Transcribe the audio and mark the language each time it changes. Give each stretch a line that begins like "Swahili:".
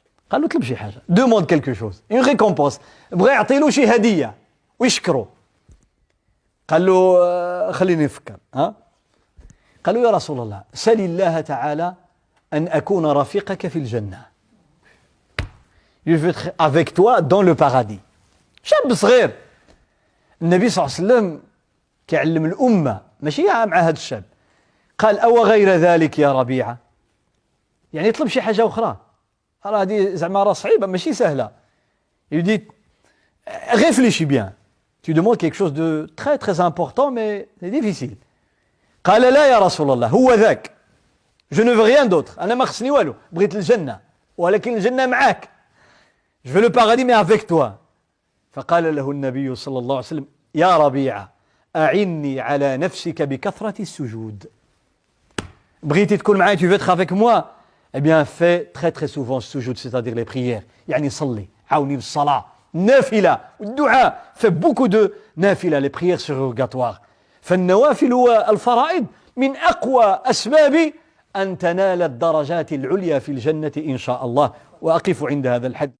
Arabic: قال له طلب شي حاجة،
French: demande quelque chose، une récompense.
Arabic: بغى يعطي له شي هدية ويشكره. قال له خليني نفكر. قال له يا رسول الله سل الله تعالى أن أكون رفيقك في الجنة.
French: Je veux être avec toi dans le paradis.
Arabic: شاب صغير. النبي صلى الله عليه وسلم كيعلم الأمة ماشي مع هذا الشاب. قال أو غير ذلك يا ربيعة، يعني يطلب شي حاجة أخرى. راه هذه زعما راه صعيبة ماشي سهلة.
French: Il dit réfléchis bien. Tu demandes quelque chose de très très important mais c'est difficile.
Arabic: قال لا يا رسول الله هو ذاك.
French: Je ne veux rien d'autre.
Arabic: أنا ما خصني والو، بغيت الجنة ولكن الجنة معاك.
French: Je veux le paradis mais avec toi.
Arabic: فقال له النبي صلى الله عليه وسلم يا ربيعة أعني على نفسك بكثرة السجود. بغيتي تكون معايا،
French: tu veux être avec moi، eh bien fais très très souvent السجود، c'est-à-dire les prières.
Arabic: يعني صلي، عاوني بالصلاة، نافلة والدعاء.
French: fais beaucoup de نافلة، les prières surrogatoires.
Arabic: فالنوافل والفرائض من أقوى أسباب أن تنال الدرجات العليا في الجنة إن شاء الله. وأقف عند هذا الحد.